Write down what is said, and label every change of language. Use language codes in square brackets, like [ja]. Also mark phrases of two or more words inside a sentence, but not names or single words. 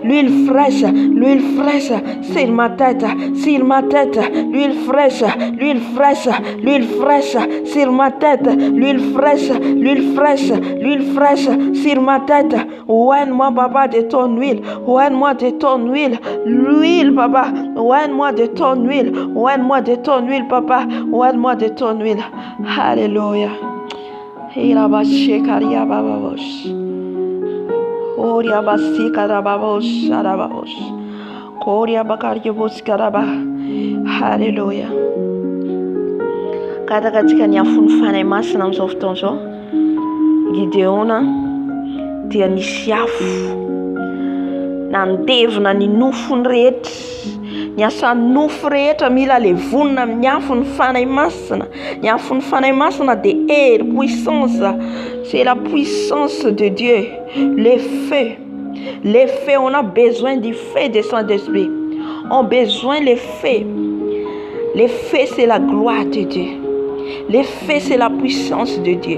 [fr] sur ma tête l'huile fraîche sur ma tête l'huile fraîche sur ma tête oigne-moi papa de ton huile oigne-moi de ton huile l'huile papa oigne-moi de ton huile oigne-moi de ton huile papa oigne-moi de ton huile alléluia irabashekaria bababosh oria basika rababosh arababosh koria bakaria boskaraba alléluia [mg] katakatsika ny afony fanay masina amin'izao fotoana izao Gideona dia nisy afo nandevina ny nofony rehetra Ny asan'ny nofo rehetra mila levonina amin'ny afony fanahy masina. Ny afony fanahy masina dia hery, [fr] puissance. C'est la puissance de Dieu. Les feux. Les feux, on a besoin du feu de Saint-Esprit. On a besoin des feux. Les feux, c'est la gloire de Dieu. Les feux, c'est la puissance de Dieu.